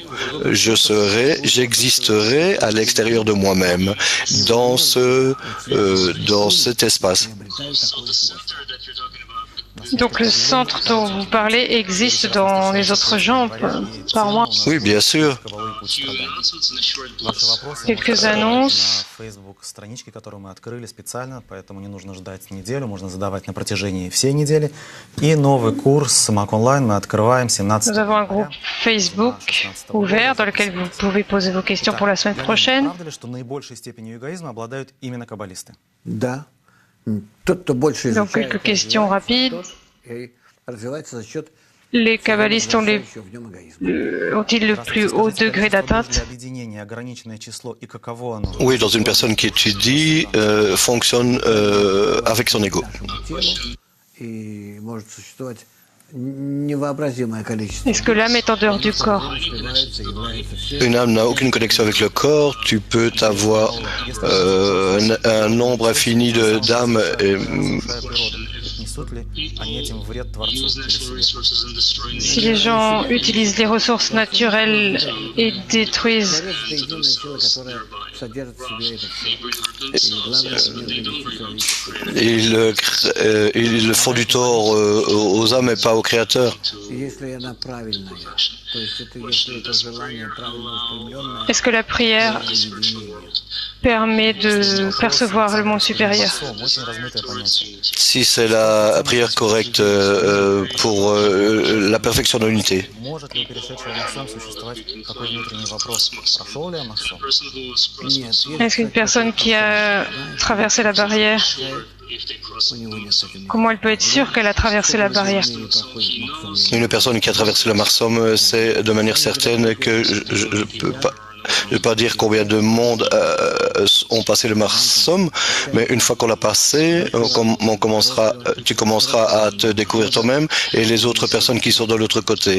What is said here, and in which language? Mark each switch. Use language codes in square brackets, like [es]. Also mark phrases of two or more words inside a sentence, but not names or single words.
[fr] J'existerai à l'extérieur de moi-même, dans cet espace. Donc le centre dont vous parlez existe dans les autres gens, par mois. Oui, bien sûr. Quelques annonces. [ru] Facebook странички, которую мы открыли специально, поэтому не нужно ждать неделю, можно задавать на протяжении всей недели. И новый курс Mac Online мы открываем 17 [fr] Nous avons un groupe Facebook ouvert dans lequel vous pouvez poser vos questions pour la semaine prochaine. [ru] Правда ли, что наибольшей степенью эгоизма обладают именно каббалисты? Да. Тот, кто больше [fr] Donc [ru] изучает [fr] quelques questions rapides. [ru] и развивается за счет [fr] Les kabbalistes ont, [ru] в нем эгоизма. [fr] ont-ils le plus haut degré d'atteinte? [ru] Для объединения ограниченное число и каково оно? [fr] Oui, dans une personne qui étudie, fonctionne avec son ego. [ru] Телу, и может существовать невообразимое количество. [fr] Est-ce que l'âme est en dehors du corps? Une âme n'a aucune connexion avec le corps. Tu peux avoir un nombre infini d'âmes. [ru] Несут ли они этим вред Творцу или себе? [fr] Si les gens utilisent les ressources naturelles et détruisent [ru] Это единая сила, которая содержит в себе это все. И главное, в нем человечество. [fr] Ils font du tort aux âmes et pas aux créateurs. [ru] И если она правильная, то есть если это желание правильно устремленное, [fr] Est-ce que la prière permet de percevoir le monde supérieur? [ru] Очень размытое понятие. [fr] Si c'est la prière correcte pour la perfection de l'unité. [ru] Может ли у перешедшего Махсом существовать такой внутренний вопрос? Прошел ли Махсом? нет, [fr] Est-ce qu'une personne qui a traversé la barrière, [ru] у него нет с этим [fr] comment elle peut être sûre qu'elle a traversé la barrière? [ru] не проходит Максум. [fr] Une personne qui a traversé le Marsum sait de manière certaine que je ne peux pas dire combien de monde ont passé le Marsum, mais une fois qu'on l'a passé, tu commenceras à te découvrir toi-même et les autres personnes qui sont de l'autre côté.